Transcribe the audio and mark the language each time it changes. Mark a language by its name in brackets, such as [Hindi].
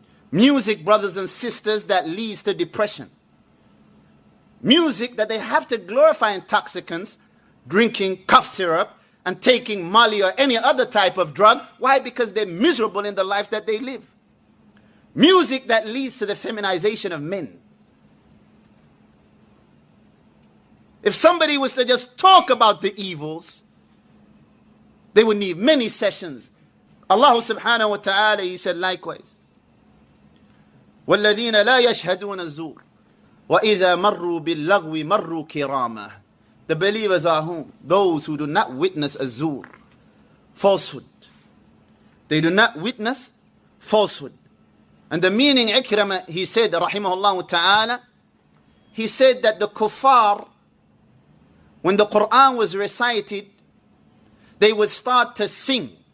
[English] Music, brothers and sisters, that leads to depression. Music that they have to glorify intoxicants, drinking cough syrup and taking Molly or any other type of drug. Why? Because they're miserable in the life that they live. Music that leads to the feminization of men. If somebody was to just talk about the evils, they would need many sessions. [Arabic] Allah subhanahu wa ta'ala, [English] He said likewise, [Arabic] وَالَّذِينَ لَا يَشْهَدُونَ الزُّورِ وَإِذَا مَرُّوا بِاللَّغْوِ مَرُّوا كِرَامًا. [English] The believers are whom? Those who do not witness azur, falsehood. They do not witness falsehood. And the meaning, Ikramah, he said, rahimahullah ta'ala, he said that the kuffar, when the Qur'an was recited, they would start to sing.